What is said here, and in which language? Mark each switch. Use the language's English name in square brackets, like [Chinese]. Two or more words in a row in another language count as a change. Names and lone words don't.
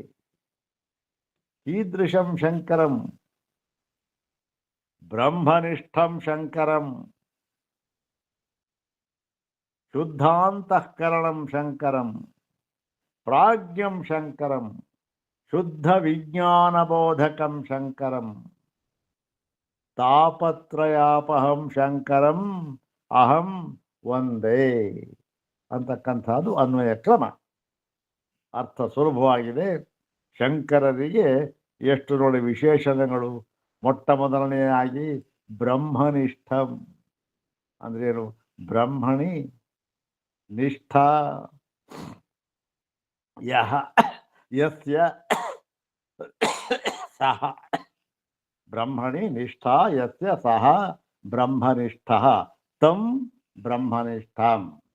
[Sanskrit] कीदृशं शङ्करं? ब्रह्मनिष्ठं शङ्करं, शुद्धान्तःकरणं शङ्करं, प्राज्ञं शङ्करं, शुद्ध विज्ञानबोधकं शङ्करं, तापत्रयापहं शङ्करं अहं ವಂದೇ [Kannada] ಅಂತಕ್ಕಂಥದ್ದು ಅನ್ವಯ ಕ್ರಮ. ಅರ್ಥ ಸುಲಭವಾಗಿದೆ. ಶಂಕರರಿಗೆ ಎಷ್ಟು ನೋಡಿ ವಿಶೇಷಣಗಳು. ಮೊಟ್ಟ ಮೊದಲನೆಯಾಗಿ ಬ್ರಹ್ಮನಿಷ್ಠಂ ಅಂದ್ರೇನು? [Sanskrit] ಬ್ರಹ್ಮಣಿ ನಿಷ್ಠಾ ಯಸ್ಯ ಸಹ ಬ್ರಹ್ಮಣಿ ನಿಷ್ಠಾ ಯಸ್ಯ ಸಹ ಬ್ರಹ್ಮನಿಷ್ಠಃ ತಂ ಬ್ರಹ್ಮನಿಷ್ಠಂ.